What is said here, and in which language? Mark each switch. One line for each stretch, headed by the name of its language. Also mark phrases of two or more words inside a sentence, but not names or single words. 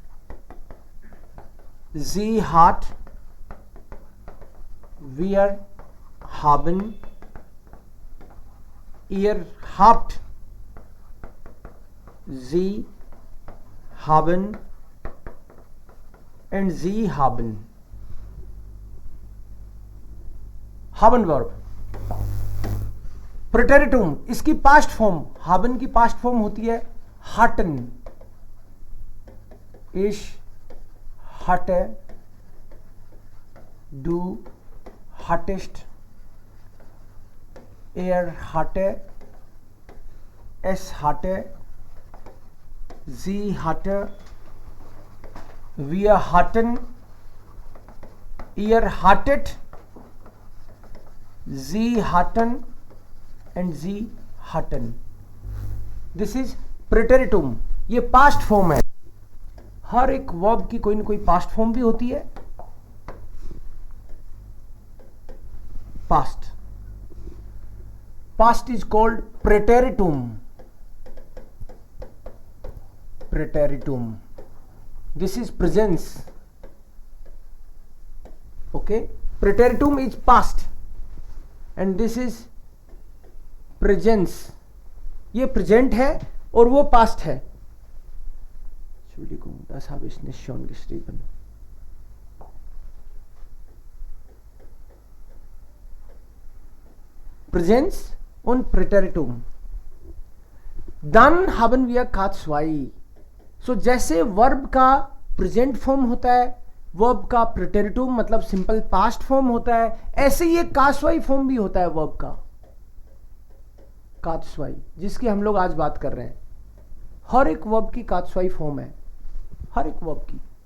German: sie hat, wir haben, ihr habt, sie haben and sie haben. haben verb. Präteritum,
Hindi: इसकी
English: past form,
Hindi: haben की पास्ट फॉर्म होती है hatten.
German: Ich hatte, du hattest, er hatte, es hatte, sie hatte, wir hatten, ihr hattet, sie hatten and sie hatten.
English: This is preteritum.
Hindi: ये
English: past form
Hindi: है. हर एक वर्ब की कोई ना कोई
English: past form
Hindi: भी होती है past.
English: Past is called preteritum. Preteritum. This is presence. Okay, preteritum is past and this is presence.
Hindi: ये present है और वो past है.
German: Entschuldigung, das habe ich nicht schon geschrieben. Präsenz und Präteritum. Dann haben wir K2.
Hindi: So जैसे वर्ब का
English: present form
Hindi: होता है, वर्ब का प्रेटेरिटुम मतलब
English: simple past form
Hindi: होता है, ऐसे ही एक कास्वाई फॉर्म भी होता है वर्ब का, कास्वाई, जिसकी हम लोग आज बात कर रहे हैं. हर एक वर्ब की कास्वाई फॉर्म है, हर एक वर्ब की.